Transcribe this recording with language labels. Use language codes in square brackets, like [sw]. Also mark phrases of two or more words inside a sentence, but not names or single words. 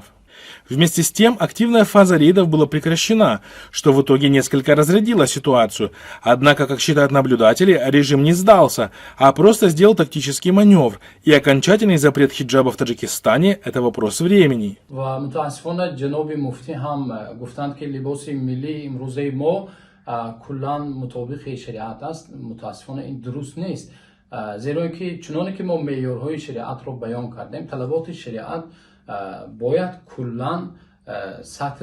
[ru] Вместе с тем, активная фаза рейдов была прекращена, что в итоге несколько разрядило ситуацию. Однако, как считают наблюдатели, режим не сдался, а просто сделал тактический маневр, и окончательный запрет хиджаба в Таджикистане – это вопрос времени. [tg] کلان مطابق شریعت است متاسفانه این درست نیست زیرا که چنانه که ما معیارهای شریعت رو بیان کردیم طلبات شریعت باید کلان سطر